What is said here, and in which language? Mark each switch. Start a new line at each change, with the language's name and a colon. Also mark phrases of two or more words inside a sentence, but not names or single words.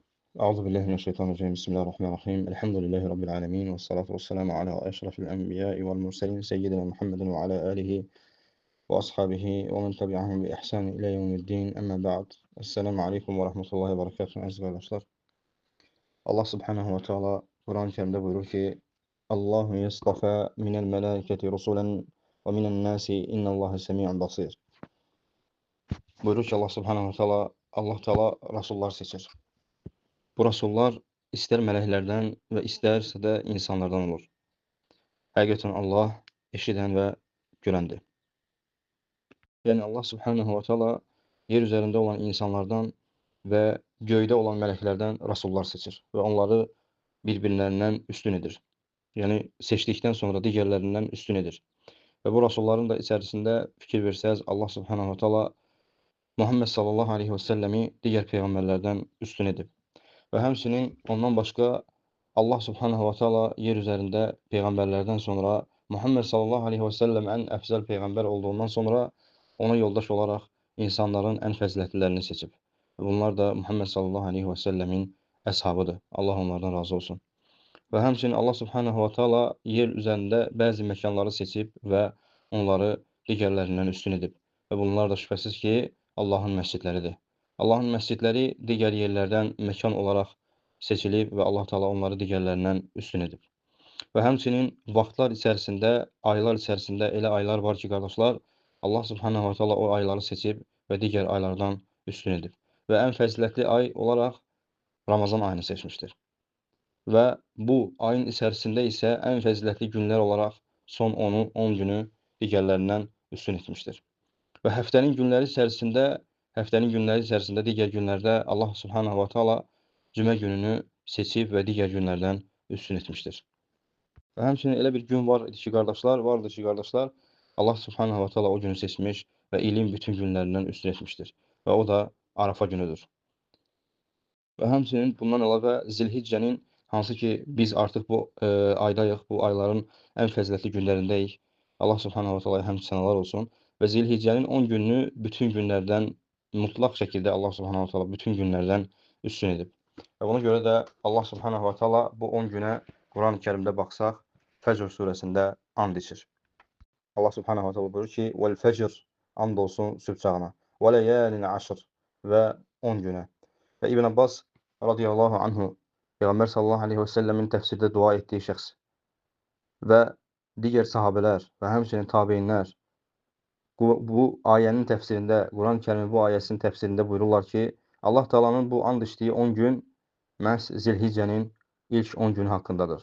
Arabic: أعوذ بالله من الشيطان الرجيم بسم الله الرحمن الرحيم الحمد لله رب العالمين والصلاة والسلام على أشرف الأنبياء والمرسلين سيدنا محمد وعلى آله وأصحابه ومن تبعهم بإحسان إلى يوم الدين أما بعد السلام عليكم ورحمة الله وبركاته
Turkish: aziz kardeşler.
Arabic: الله سبحانه وتعالى
Azerbaijani: Kur'an-ı Kerim'de buyurur ki
Arabic: الله يصطفي من الملائكة رسلا ومن الناس إن الله سميع بصير.
Azerbaijani: Buyurur ki
Arabic: الله سبحانه وتعالى الله تعالى
Azerbaijani: rasullar seçir. Bu rasullar istər mələklərdən və istərsə də insanlardan olur. Həqiqətən Allah eşidən və görəndir. Yəni
Arabic: الله سبحانه وتعالى
Azerbaijani: yer üzərində olan insanlardan və göydə olan mələklərdən rasullar seçir və onları bir-birlərindən üstün edir. Yəni seçdikdən sonra digərlərindən üstün edir. Və bu rasulların da içərisində fikir versəz
Arabic: الله سبحانه وتعالى
Azerbaijani: Muhammed
Arabic: صلى الله عليه وسلم
Azerbaijani: digər peyğəmbərlərdən üstün edib. Və həmçinin ondan başqa
Arabic: الله سبحانه وتعالى
Azerbaijani: yer üzərində peyğəmbərlərdən sonra Muhammed
Arabic: صلى الله عليه وسلم
Azerbaijani: ən əfzəl peyğəmbər olduğundan sonra ona yoldaş olaraq insanların ən fəzilətlilərini seçib. Bunlar da Muhammed
Arabic: صلى الله عليه وسلم
Azerbaijani: əshabıdır. Allah onlardan razı olsun. Və həmçinin
Arabic: الله سبحانه وتعالى
Azerbaijani: yer üzərində bəzi məkanları seçib və onları digərlərindən üstün edib. Və bunlar da şübhəsiz ki, Allahın məscidləridir. Allahın məscidləri digər yerlərdən məkan olaraq seçilib və
Arabic: الله تعالى
Azerbaijani: onları digərlərindən üstün edib. Və həmçinin vaxtlar içərisində, aylar içərisində elə aylar var ki, qardaşlar,
Arabic: الله سبحانه وتعالى
Azerbaijani: o ayları seçib və digər aylardan üstün edib. Və ən fəzilətli ay olaraq Ramazan ayını seçmişdir. Və bu ayın içərisində isə ən fəzilətli günlər olaraq son 10 günü digərlərindən üstün etmişdir. Və həftənin günləri içərisində digər günlərdə
Arabic: الله سبحانه وتعالى
Azerbaijani: cümə gününü seçib və digər günlərdən üstün etmişdir. Və həmçinin elə bir gün vardır ki, qardaşlar,
Arabic: الله سبحانه وتعالى
Azerbaijani: o günü seçmiş və ilin bütün günlərindən üstün etmişdir. Və o da Arafa günüdür. Və həmçinin bundan əlavə Zilhiccənin, hansı ki biz artıq bu aydayıq, bu ayların ən fəzilətli günlərindəyik.
Arabic: الله سبحانه وتعالى
Azerbaijani: həmd sənalar olsun. Və Zilhiccənin 10 gününü bütün günlərdən mutlaq şəkildə
Arabic: الله سبحانه وتعالى
Azerbaijani: bütün günlərdən üstün edib. Və buna görə də
Arabic: الله سبحانه وتعالى
Azerbaijani: bu 10 günə Quran-ı Kərimdə baxsaq, Fəcr surəsində and içir.
Arabic: الله سبحانه وتعالى
Azerbaijani: buyurur ki, "Vəl-fəcr and olsun sübh çağına,
Arabic: وليال عشر
Azerbaijani: və 10 günə." Və İbn Abbas
Arabic: رضي الله عنه
Azerbaijani: Peyğəmbər
Arabic: صلى الله عليه وسلم
Azerbaijani: təfsirdə dua etdiyi şəxs və digər sahabələr və həmçinin tabeinlər bu ayənin təfsirində, Quran-ı Kərimin bu ayəsinin təfsirində buyururlar ki,
Arabic: الله تعالى
Azerbaijani: bu and içdiyi 10 gün məhz Zilhiccənin ilk 10 günü haqqındadır.